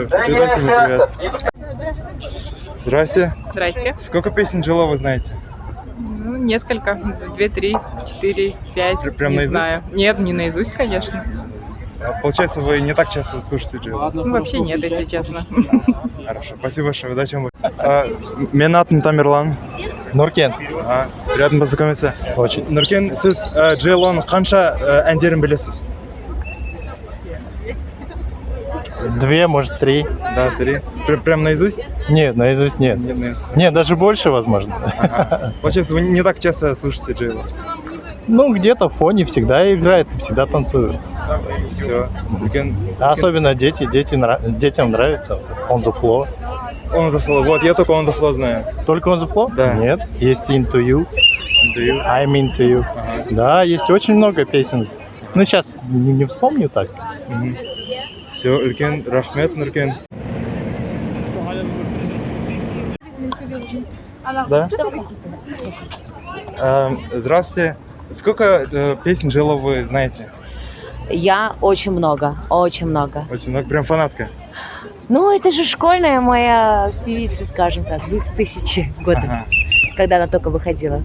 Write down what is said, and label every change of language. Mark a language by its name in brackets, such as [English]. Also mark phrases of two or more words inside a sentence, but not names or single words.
[Russian] Передайте мне привет. Здрасте. Здрасте. Сколько песен Джейло вы знаете? Ну, несколько. 2, 3, 4, 5. Прям не наизусть? знаю. Нет, не наизусть, конечно. Получается, вы не так часто слушаете Джейло? Ну, вообще нет, если честно. Хорошо, спасибо большое, удачи вам. [Kazakh] Менің атым Тамерлан. Нұркен. [Russian] Приятно познакомиться. Очень. [Kazakh] Нұркен, сіз Джейлоның қанша әндерін білесіз? [Russian] 2, может 3. Да, 3. Прям наизусть? Нет, наизусть нет. Нет, наизусть. Нет, даже больше, возможно. Ага. Получается, вы не так часто слушаете Джейло? Ну, где-то в фоне всегда играет, всегда танцую. Все. Особенно детям нравится. Вот, On the Floor. On the Floor. Вот, я только On the Floor знаю. Только On the Floor? Да. Нет, есть Into You, Интервью. I'm Into You. Ага. Да, есть очень много песен. Ну, сейчас не вспомню так. Все, [Kazakh] үлкен рахмет, Нұркен. [Russian] Да? Здравствуйте. Сколько песен Джейло вы знаете? Я очень много, очень много. Очень много. Прям фанатка. Ну, это же школьная моя певица, скажем так, 2000 года, Ага. когда она только выходила.